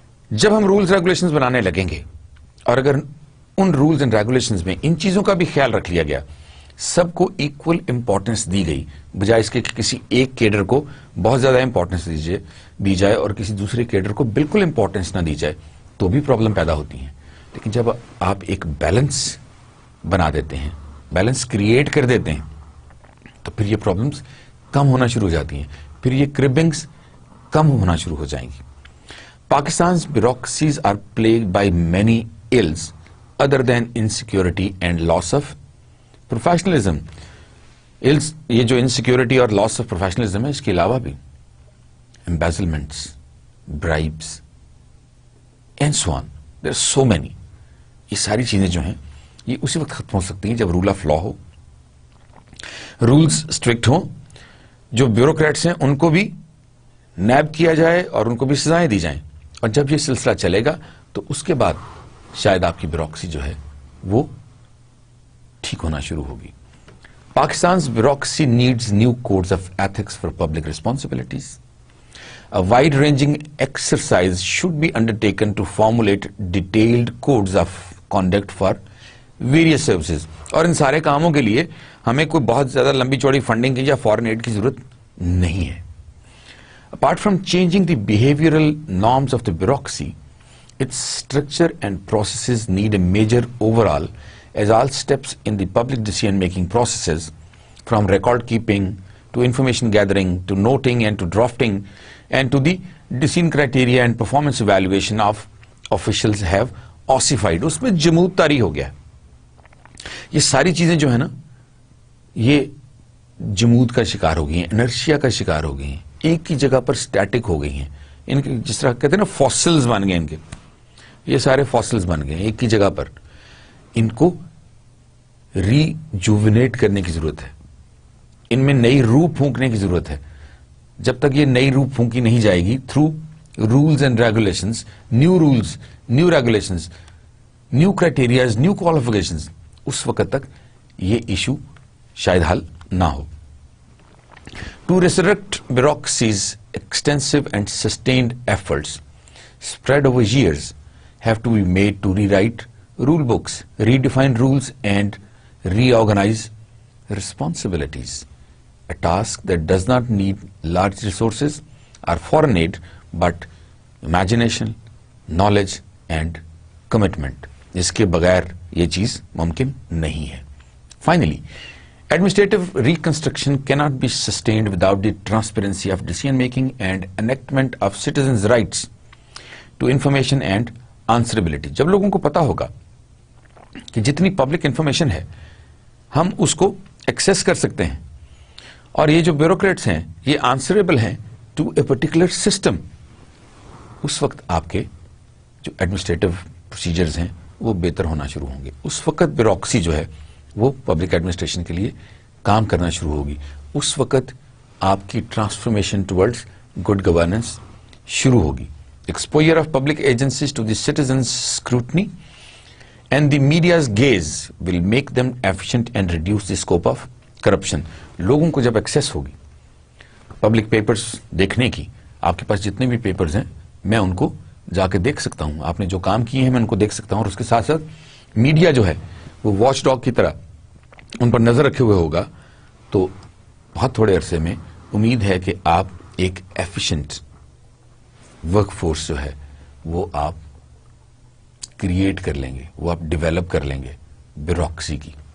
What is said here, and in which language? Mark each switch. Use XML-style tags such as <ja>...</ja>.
<ur>جب ہم rules regulations بنانے لگیں گے, اور اگر ان رولز اینڈ ریگولیشنز میں ان چیزوں کا بھی خیال رکھ لیا گیا, سب کو ایکول امپورٹنس دی گئی, بجائے اس کے کہ کسی ایک کیڈر کو بہت زیادہ امپورٹنس دی جائے اور کسی دوسرے کیڈر کو بالکل امپورٹنس نہ دی جائے, تو بھی پرابلم پیدا ہوتی ہیں. لیکن جب آپ ایک بیلنس بنا دیتے ہیں, بیلنس کریٹ کر دیتے ہیں, تو پھر یہ پرابلمز کم ہونا شروع ہو جاتی ہیں, پھر یہ کربنگز کم ہونا شروع ہو جائیں گی.</ur> <en>Pakistan's bureaucracies are plagued by many ills other than insecurity and loss of professionalism. ills,</en> <ur>یہ جو</ur> <en>insecurity</en> <ur>اور</ur> <en>loss of professionalism</en> <ur>ہے, اس کے علاوہ بھی</ur> <en>embezzlements, bribes and so on. There are so many.</en> <ur>یہ ساری چیزیں جو ہیں یہ اسی وقت ختم ہو سکتی ہیں جب role of law ہو, rules strict ہوں, جو بیوروکریٹس ہیں ان کو بھی نیب کیا جائے اور ان کو بھی سزائیں دی جائیں, اور جب یہ سلسلہ چلے گا تو اس کے بعد شاید آپ کی بیوروکریسی جو ہے وہ ٹھیک ہونا شروع ہوگی.</ur> <en>Pakistan's bureaucracy needs new codes of ethics for public responsibilities. A wide-ranging exercise should be undertaken to formulate detailed codes of conduct for various services.</en> <ur>اور ان سارے کاموں کے لیے ہمیں کوئی بہت زیادہ لمبی چوڑی فنڈنگ کی یا فارن ایڈ کی ضرورت نہیں ہے.</ur> <en>Apart from changing the behavioral norms of the bureaucracy, its structure and processes need a major overhaul, as all steps in the public decision-making processes, from record keeping to information gathering to noting and to drafting and to the decision criteria and performance evaluation of officials have ossified.</en> <ur>اس میں جمود طاری ہو گیا. یہ ساری چیزیں جو ہے نا یہ جمود کا شکار ہو گئی ہیں, انرشیا کا شکار ہو گئی ہیں, ایک کی جگہ پر سٹیٹک ہو گئی ہیں. ان کے جس طرح کہتے ہیں نا فاسلز بن گئے, ان کے یہ سارے فاسلز بن گئے ایک کی جگہ پر. ان کو ریجوونیٹ کرنے کی ضرورت ہے, ان میں نئی روح پھونکنے کی ضرورت ہے. جب تک یہ نئی روح پھونکی نہیں جائے گی through rules and regulations, new rules, new regulations, new criterias, new qualifications, اس وقت تک یہ ایشو شاید حل نہ ہو.</ur> <en>To resurrect bureaucracies extensive and sustained efforts spread over years have to be made to rewrite rule books, redefine rules and reorganize responsibilities. A task that does not need large resources or foreign aid but imagination, knowledge and commitment.</en> <ur>اس کے بغیر یہ چیز ممکن نہیں ہے.</ur> <en>Finally, administrative reconstruction cannot be sustained without the transparency of decision making and enactment of citizens' rights to information and answerability.</en> <ur>جب لوگوں کو پتا ہوگا کہ جتنی پبلک انفارمیشن ہے ہم اس کو ایکسیس کر سکتے ہیں, اور یہ جو بیوروکریٹس ہیں یہ آنسریبل ہیں ٹو اے پرٹیکولر سسٹم, اس وقت آپ کے جو ایڈمنسٹریٹو پروسیجرز ہیں وہ بہتر ہونا شروع ہوں گے. اس وقت بیوروکریسی جو ہے وہ پبلک ایڈمنسٹریشن کے لیے کام کرنا شروع ہوگی. اس وقت آپ کی ٹرانسفارمیشن ٹورڈز گڈ گورننس شروع ہوگی.</ur> <en>Exposure of public agencies to the citizens scrutiny and the media's gaze will make them efficient and reduce the scope of corruption.</en> <ur>لوگوں کو جب ایکسیس ہوگی پبلک پیپرز دیکھنے کی, آپ کے پاس جتنے بھی پیپرز ہیں میں ان کو جا کے دیکھ سکتا ہوں, آپ نے جو کام کیے ہیں میں ان کو دیکھ سکتا ہوں, اور اس کے ساتھ ساتھ میڈیا جو ہے وہ واچ ڈاگ کی طرح ان پر نظر رکھے ہوئے ہوگا. تو بہت تھوڑے عرصے میں امید ہے کہ آپ ایک ایفیشینٹ ورک فورس جو ہے وہ آپ کریٹ کر لیں گے, وہ آپ ڈیولپ کر لیں گے بیوروکریسی کی.</ur>